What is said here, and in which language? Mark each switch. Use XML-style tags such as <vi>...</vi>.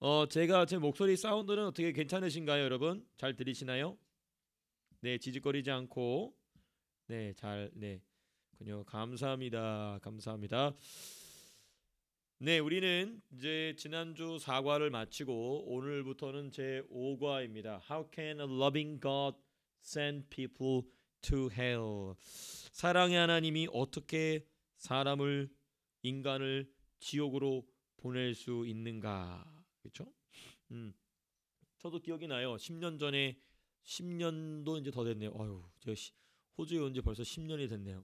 <ko>제가 제 목소리 사운드는 어떻게 괜찮으신가요, 여러분? 잘 들리시나요? 네, 지직거리지 않고 네. 군요. 감사합니다. 감사합니다. 네, 우리는 이제 지난주 4과를 마치고 오늘부터는 제 5과입니다.</ko> <en>How can a loving God send people to hell?</en> <ko>사랑의 하나님이 어떻게 사람을 인간을 지옥으로 보낼 수 있는가? 그렇죠? 음. 저도 기억이 나요. 10년 전에 10년도 이제 더 됐네요. 제가 호주에 온 지 벌써 10년이 됐네요.</ko>